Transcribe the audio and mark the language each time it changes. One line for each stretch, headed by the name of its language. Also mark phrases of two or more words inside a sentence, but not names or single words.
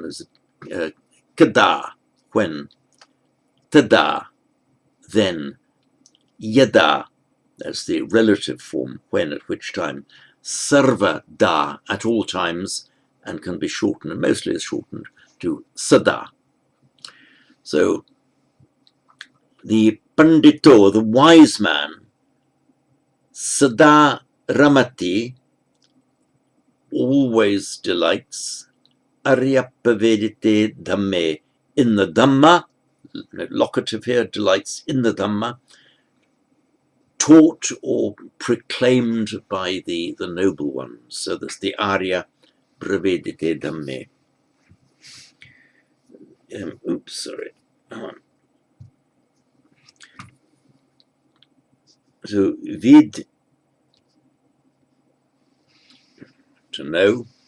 English: There's kada, when, tada, then, yada, that's the relative form, when, at which time,
Sanskrit: sarva da,
English: at all times, and can be shortened, and mostly is shortened to sada. So the pandito, the wise man,
Pali: sada ramati,
English: always delights,
Pali: aryapavedite dhamme,
English: in the Dhamma, locative here, delights in the Dhamma, taught or proclaimed by the noble ones. So that's the
Pali: Arya Pravedite Dhamme.
English: So vid, to know.